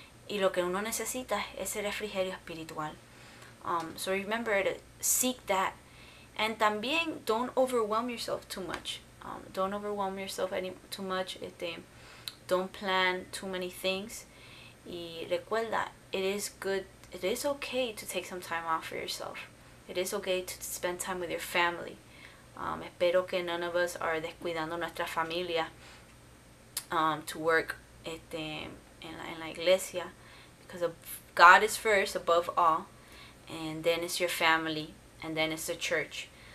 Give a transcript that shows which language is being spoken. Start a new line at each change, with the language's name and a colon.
Spanish: Y lo que uno necesita es ese refrigerio espiritual.
English: So remember to seek that. And también don't overwhelm yourself too much. Don't overwhelm yourself too much. Don't plan too many things.
Spanish: Y recuerda,
English: it is okay to take some time off for yourself. It is okay to spend time with your family.
Spanish: Espero que
English: none of us are
Spanish: descuidando nuestra familia
English: to work
Spanish: en la iglesia,
English: because God is first above all, and then it's your family, and then it's the church.